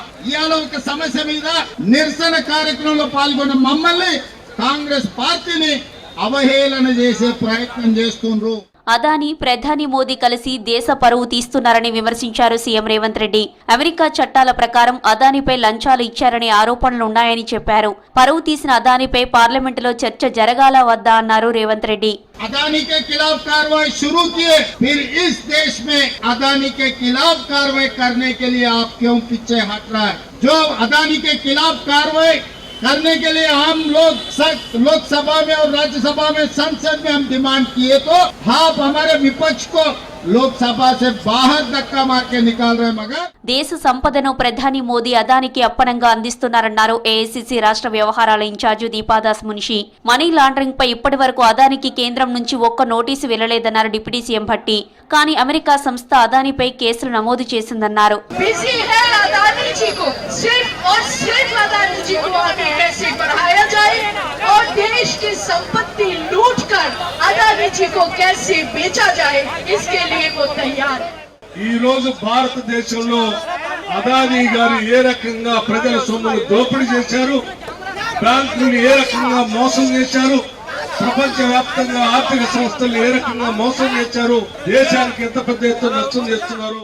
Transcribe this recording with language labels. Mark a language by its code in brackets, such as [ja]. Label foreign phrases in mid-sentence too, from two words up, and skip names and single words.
[te] ఇవాళ ఒక సమస్య మీద నిరసన కార్యక్రమంలో పాల్గొన్న మమ్మల్ని కాంగ్రెస్ పార్టీని అవహేళన చేసే ప్రయత్నం చేస్తుండ్రు. అదానీ, ప్రధాని మోదీ కలిసి దేశ పరువు తీస్తున్నారని విమర్శించారు సీఎం రేవంత్ రెడ్డి. అమెరికా చట్టాల ప్రకారం అదానీపై లంచాలు ఇచ్చారనే ఆరోపణలున్నాయని చెప్పారు. పరువు తీసిన అదానీపై పార్లమెంటులో చర్చ జరగాల వద్దా అన్నారు రేవంత్ రెడ్డి. [hi] अदानी के खिलाफ कार्रवाई शुरू किए, फिर इस देश में अदानी के खिलाफ कार्रवाई करने के लिए आप क्यों पीछे हट रहा है? जो अदानी के खिलाफ कार्रवाई करने के लिए हम लोग लोकसभा में और राज्यसभा में, संसद में हम डिमांड किए तो आप हमारे विपक्ष को లోక్సభ से बाहर धक्का मार के निकाल रहे मगर [te] దేశ సంపదను ప్రధాని మోదీ అదానికి అప్పనంగా అందిస్తున్నారన్నారు ఏఐసీసీ రాష్ట్ర వ్యవహారాల ఇన్ఛార్జి దీపాదాస్ మున్షి. [en] money laundering [te] పై ఇప్పటి వరకు అదానికి కేంద్రం నుంచి ఒక్క నోటీసు వెళ్లలేదన్నారు [en] deputy CM [te] భట్టి. కానీ అమెరికా సంస్థ అదానిపై కేసులు నమోదు చేసిందన్నారు. [hi] देश की संपत्ति लूटकर अदानी जी को कैसे बेचा जाए, इसके लिए वो तैयार है. [te] ఈ రోజు భారతదేశంలో అదానీ గారు ఏ రకంగా ప్రజల సొమ్మును దోపిడీ చేశారు, బ్యాంకులను ఏ రకంగా మోసం చేశారు, ప్రపంచవ్యాప్తంగా ఆర్థిక సంస్థలు ఏ రకంగా మోసం చేశారు, దేశానికి ఎంత పెద్ద ఎత్తున నష్టం చేస్తున్నారు.